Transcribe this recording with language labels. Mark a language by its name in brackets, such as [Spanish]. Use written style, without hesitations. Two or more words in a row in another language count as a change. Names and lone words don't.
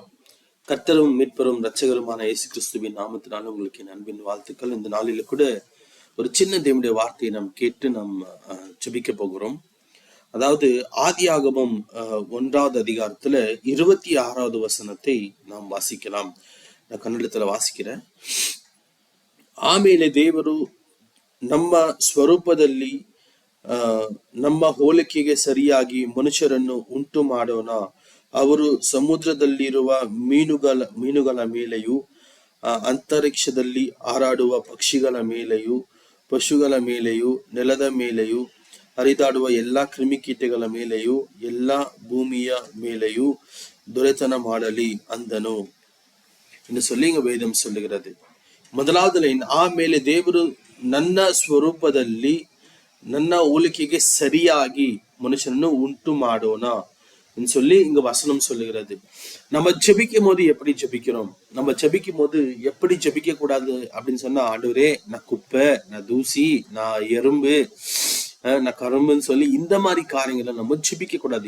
[Tamil] கர்த்தரும் மீட்பரும் இரட்சகருமான இயேசு கிறிஸ்துவின் நாமத்தினால உங்களுக்கு என் அன்பின் வாழ்த்துக்கள். இந்த நாளில கூட ஒரு சின்ன தேவனுடைய வார்த்தையை நாம் கேட்டு நாம் ஜெபிக்க போகிறோம். அதாவது ஆதியாகமம் 1வது அதிகாரத்துல 26வது வசனத்தை நாம் வாசிக்கலாம். நான் கன்னடத்துல வாசிக்கிறேன். [Kannada] ಆಮೇಲೆ ದೇವರು ನಮ್ಮ ಸ್ವರೂಪದಲ್ಲಿ ನಮ್ಮ ಹೋಲಿಕೆಗೆ ಸರಿಯಾಗಿ ಮನುಷ್ಯರನ್ನು ಉಂಟು ಮಾಡೋಣ. ಅವರು ಸಮುದ್ರದಲ್ಲಿರುವ ಮೀನುಗಳ ಮೇಲೆಯೂ ಅಂತರಿಕ್ಷದಲ್ಲಿ ಹಾರಾಡುವ ಪಕ್ಷಿಗಳ ಮೇಲೆಯೂ ಪಶುಗಳ ಮೇಲೆಯೂ ನೆಲದ ಮೇಲೆಯೂ ಹರಿದಾಡುವ ಎಲ್ಲಾ ಕ್ರಿಮಿಕೀಟಗಳ ಮೇಲೆಯೂ ಎಲ್ಲಾ ಭೂಮಿಯ ಮೇಲೆಯೂ ದೊರೆತನ ಮಾಡಲಿ ಅಂದನು [Tamil] என்று சொல்லி இங்க வேதம் சொல்லுகிறது. [Kannada] ಮೊದಲಾದ ಲೈನ್, ಆಮೇಲೆ ದೇವರು ನನ್ನ ಸ್ವರೂಪದಲ್ಲಿ ನನ್ನ ಹೋಲಿಕೆಗೆ ಸರಿಯಾಗಿ ಮನುಷನು ಉಂಟು ಮಾಡೋಣ [Tamil] சொல்லி இங்க வசனம் சொல்லுகிறது. நம்ம ஜெபிக்கும் போது எப்படி ஜெபிக்கிறோம்? நம்ம ஜெபிக்கும் போது எப்படி ஜெபிக்க கூடாது அப்படின்னு சொன்னா, ஆண்டவரே நான் குப்பை, நான் தூசி, நான் எறும்பு, நான் கரும்புன்னு சொல்லி இந்த மாதிரி காரியங்களை நம்ம ஜெபிக்க கூடாது.